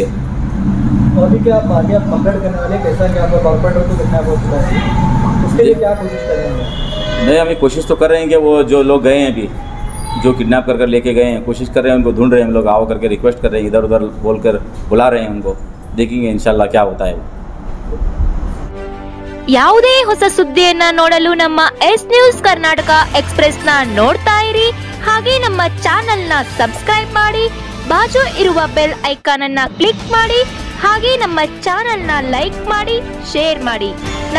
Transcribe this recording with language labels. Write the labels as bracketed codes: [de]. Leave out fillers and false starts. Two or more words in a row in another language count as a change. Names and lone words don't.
[hi] तो अभी क्या आप आगे कंप्लेंट करने वाले, कैसा कि आप कॉर्पोरेटर को कितना बहुत चुका है, उसके लिए क्या कोशिश कर रहे हैं? नहीं, हमें कोशिश तो कर रहे हैं कि वो जो लोग गए हैं अभी, जो किडनैप कर लेके गए हैं, कोशिश कर रहे हैं, उनको ढूंढ रहे हैं हम लोग, आओ करके रिक्वेस्ट कर रहे हैं, इधर उधर बोलकर बुला रहे हैं उनको। देखेंगे इंशाल्लाह क्या होता है। [kn] ಯಾವುದೇ ಹೊಸ ಸುದ್ದಿಯನ್ನ ನೋಡಲು ನಮ್ಮ ಎಸ್ ನ್ಯೂಸ್ ಕರ್ನಾಟಕ ಎಕ್ಸ್‌ಪ್ರೆಸ್ ನ ನೋಡ್ತಾ ಇರಿ, ಹಾಗೆ ನಮ್ಮ ಚಾನೆಲ್ ನ ಸಬ್ಸ್ಕ್ರೈಬ್ ಮಾಡಿ, ಬಾಜು ಇರುವ [en] bell icon [kn] ಅನ್ನ ಕ್ಲಿಕ್ ಮಾಡಿ, ಹಾಗೆ ನಮ್ಮ ಚಾನೆಲ್ ನ ಲೈಕ್ ಮಾಡಿ, ಶೇರ್ ಮಾಡಿ.